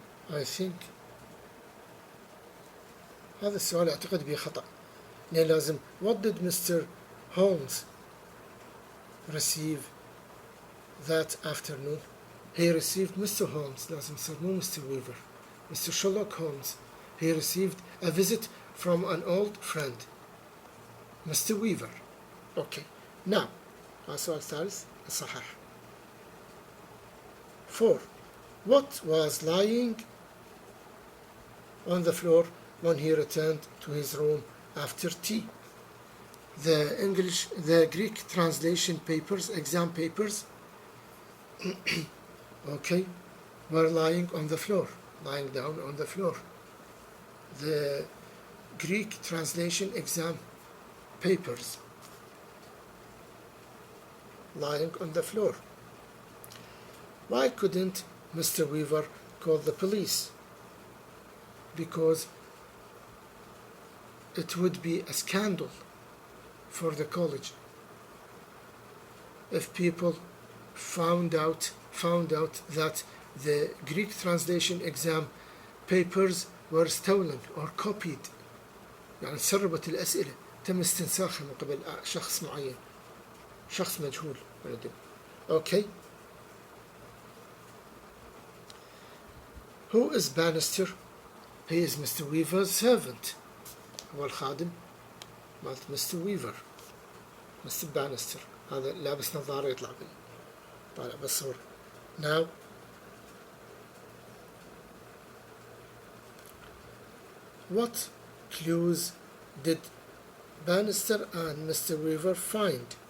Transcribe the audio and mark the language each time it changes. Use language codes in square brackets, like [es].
[en] I think [ar] هذا السؤال أعتقد به خطأ. يعني لازم [en] what did Mr. Holmes receive that afternoon? He received Mr. [ar] Holmes لازم يصير مو Mr. [en] Weaver. Mr. Sherlock Holmes. He received a visit from an old friend, Mr. Weaver. Okay. [ar] Now السؤال الثالث الصحيح. [en] 4. What was lying on the floor when he returned to his room after tea? The Greek translation papers, exam papers, okay, were lying on the floor, lying down on the floor. The Greek translation exam papers lying on the floor. Why couldn't Mr. Weaver call the police? Because it would be a scandal for the college if people found out that the Greek translation exam papers were stolen or copied. [ar] يعني تسربت الأسئلة تم استنساخها من قبل شخص معين شخص مجهول. [en] Okay. Who is Bannister? He is Mr. Weaver's servant. [ar] هو الخادم مالت Mr. [en] Weaver. Mr. Bannister. [ar] هذا لابس نظارة يطلع طالع بالصورة. [en] Now what clues did Bannister and Mr. Weaver find?